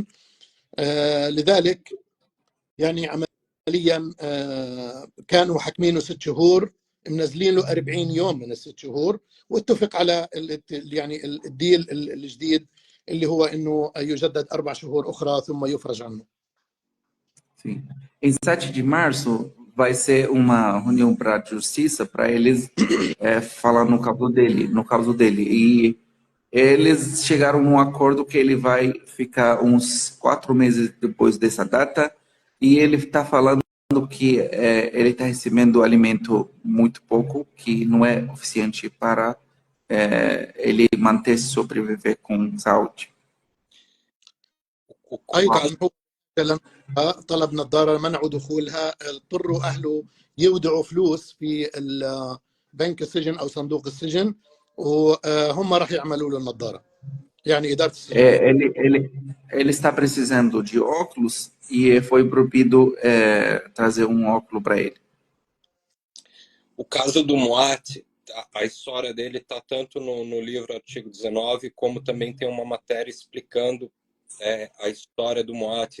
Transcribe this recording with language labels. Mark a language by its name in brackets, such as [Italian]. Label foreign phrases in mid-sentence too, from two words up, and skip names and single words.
[Arabic] لذلك يعني عمليا كانوا حاكمينه 6 شهور، منزلين له 40 يوم من ال6 شهور، واتفق على يعني الديل الجديد اللي هو انه يجدد 4 شهور اخرى ثم يفرج عنه. [Portuguese] Sim. Em 7 de março vai ser uma reunião para a justiça para eles falar no caso dele. E eles chegaram num acordo que ele vai ficar uns 4 meses depois dessa data e ele está falando que ele está recebendo alimento muito pouco, que não é suficiente para ele manter se sobreviver com saúde. [Arabic] ايضا هو طلب نظاره منعوا دخولها، اضطروا اهله يودعوا فلوس في بنك السجن او صندوق السجن، وهم راح يعملوا له النظاره، يعني اداره السجن. [Portuguese] Ele está precisando de óculos e foi proibido trazer óculos para ele. O caso do Moat, a história dele está tanto no livro Artigo 19, como também tem uma matéria explicando a história do Moat.